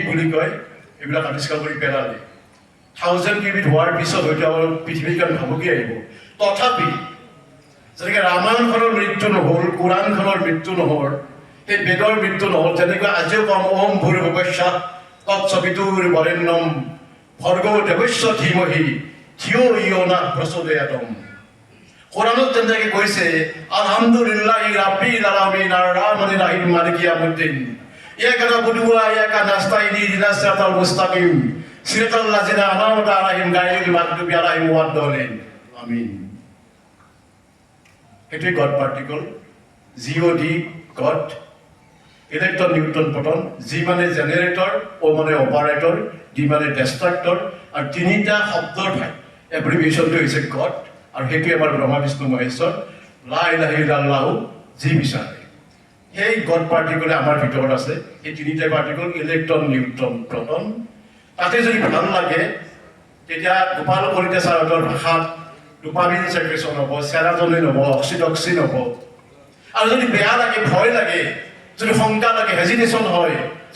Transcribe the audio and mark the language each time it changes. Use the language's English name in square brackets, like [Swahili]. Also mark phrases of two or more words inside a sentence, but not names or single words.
[Assamese] বুলি কয় এইবিলাক আৱিষ্কাৰ কৰি পেলালে 1000 কিউবিট হোৱাৰ পিছত হয়তো আমাৰ পৃথিৱীখন ভাবুকি আহিব তথাপি যেনেকৈ ৰামায়ণখনৰ মৃত্যু নহ'ল কোৰাণখনৰ মৃত্যু নহ'ল সেই বেদৰ মৃত্যু নহ'ল তেনেকৈ আজিও কম [Sanskrit] ॐ भूर्भुवः स्वः तत्सवितुर्वरेण्यं भर्गो देवस्य धीमहि धियो यो नः प्रचोदयात् [Assamese] কোৰাণত যেনেকৈ কৈছে [Arabic] الحمد لله رب العالمين الرحمن الرحيم مالك يوم الدين إياك نعبد وإياك نستعين اهدنا الصراط المستقيم صراط الذين أنعمت عليهم غير المغضوب عليهم ولا الضالين آمين [Assamese] এটি [English] God particle GOD God electron Newton proton [Assamese] জি মানে জেনারেটর ও মানে অপারেটর ডি মানে ডেষ্ট্রাক্টর আর তিনিটা শব্দৰ ঠাই এব্ৰিভিয়েশ্যনটো হৈছে গড আৰু সেইটো আমাৰ ব্ৰহ্মা বিষ্ণু মহেশ্বৰ [Arabic] لا إله إلا الله [Assamese] যি বিচাৰে সেই গড পাৰ্টিকলে আমাৰ ভিতৰত আছে এই তিনিটা [English] particle electron neutron proton [Assamese] তাতে যদি ভাল লাগে তেতিয়া গোপাল কলিতা ছাৰৰ ভাষাত [English] dopamine secretion [Assamese] হ'ব সেৰাটনিন হ'ব অক্সিটক্সিন হ'ব আৰু যদি বেয়া লাগে ভয় লাগে যদি শংকা লাগে হেজিটেশ্যন হয় যে